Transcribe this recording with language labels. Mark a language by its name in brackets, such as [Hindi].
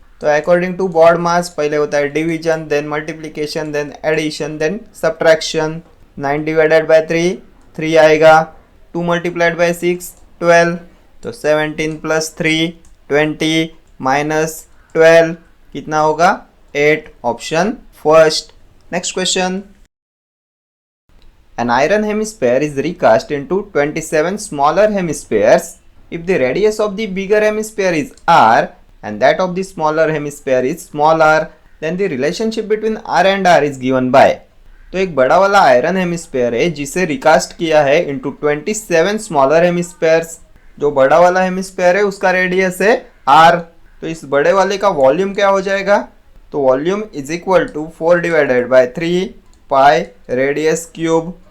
[Hindi] तो according to baud मास पहले होता है division, then multiplication, then addition, then subtraction. 9 divided by 3 आएगा, 2 मल्टीप्लाइड बाय 6 12। तो 17 प्लस 3 20 माइनस 12 कितना होगा? 8, option first. [English] Next question, an iron hemisphere is recast into 27 smaller hemispheres if the radius of the bigger hemisphere is r and that of the smaller hemisphere is small r, then the relationship between r and r is given by। [Hindi] तो एक बड़ा वाला iron hemisphere है जिसे recast किया है [English] Into 27 smaller hemispheres. [Hindi] जो बड़ा वाला हेमिस्फेयर है उसका रेडियस है r, तो इस बड़े वाले का वॉल्यूम क्या हो जाएगा? तो volume is equal to 4 divided by 3 pi radius cube.